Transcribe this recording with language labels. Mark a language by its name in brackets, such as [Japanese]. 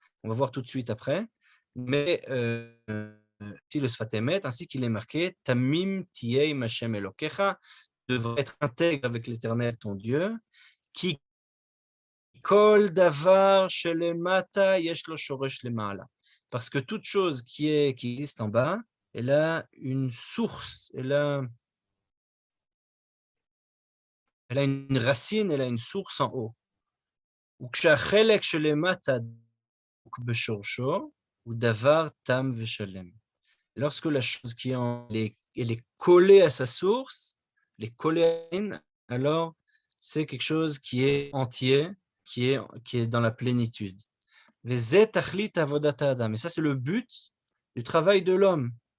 [French] On va voir tout de suite après. Mais si le Sfat Emet, ainsi qu'il est marqué, [Hebrew] Tamim Tiei Mashem Elokecha, [French] devrait être intègre avec l'Éternel ton Dieu, qui [Hebrew] Kol Davar Shelemata Yesh Lo Shoresh Lema'ala. [French] Parce que toute chose qui existe en bas, elle a une source, elle a une racine, elle a une source en haut. [Hebrew] וכשהחלק שלמטה דבוק בשורשו, הוא דבר תם ושלם. [French] Lorsque la chose qui elle est collée à sa source, elle est collée à elle, alors c'est quelque chose qui est entier, qui est dans la plénitude. [Hebrew] וזה תכלית עבודת האדם. [French] Et ça, c'est le but du travail de l'homme.